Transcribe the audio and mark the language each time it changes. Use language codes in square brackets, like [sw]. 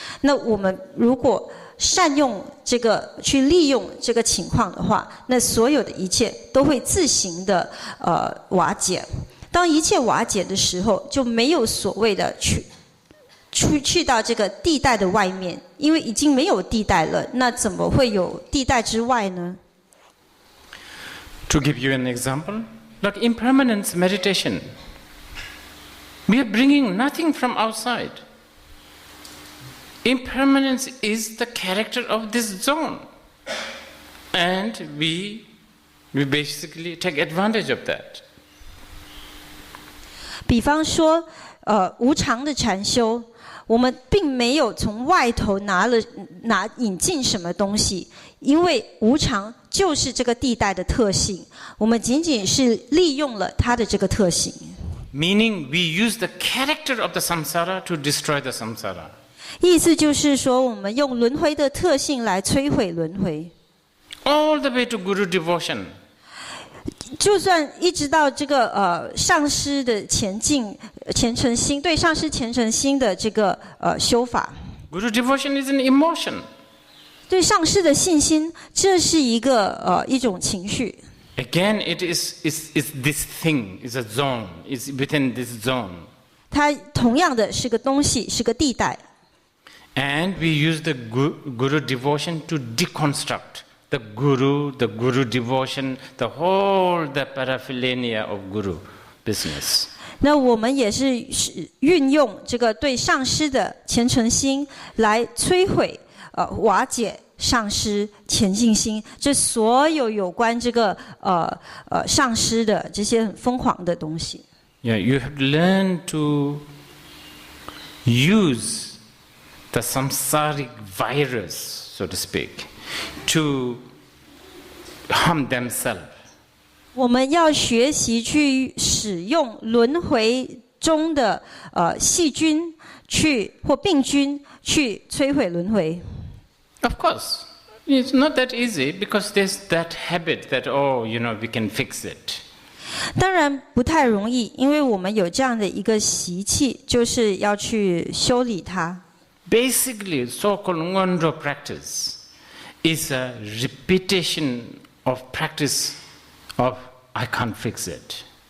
[zh] 那我们如果善用这个去利用这个情况的话，那所有的一切都会自行的瓦解。当一切瓦解的时候，就没有所谓的去到这个地带的外面，因为已经没有地带了，那怎么会有地带之外呢？ [en] To give you an example, like impermanence meditation, we are bringing nothing from outside. Impermanence is the character of this zone, and we basically take advantage of that. [zh] 比方说，无常的禅修，我们并没有从外头引进什么东西，因为无常就是这个地带的特性，我们仅仅是利用了它的这个特性。 [en] Meaning, we use the character of the samsara to destroy the samsara. [zh] 意思就是说，我们用轮回的特性来摧毁轮回。 [en] All the way to Guru devotion. [zh] 就算一直到这个上师的虔诚心，对上师虔诚心的这个修法。 [en] Guru devotion is an emotion. [zh] 对上师的信心，这是一种情绪。 [en] Again, it's this thing, it's a zone, it's within this zone. [zh] 它同样的是个东西，是个地带。 [en] And we use the Guru devotion to deconstruct the Guru devotion, the paraphernalia of Guru business. [zh] 那我们也是运用这个对上师的虔诚心来摧毁、瓦解上师虔敬心，这所有有关这个上师的这些很疯狂的东西。 [en] Yeah, you have to learn to use the samsaric virus, so to speak, to harm themselves. [zh] 我们要学习去使用轮回中的细菌或病菌去摧毁轮回。 [en] Of course, it's not that easy because there's that habit that we can fix it. [zh] 当然不太容易，因为我们有这样的一个习气，就是要去修理它。 [en] Basically, so-called Ngondo practice is a repetition of practice of I can't fix it.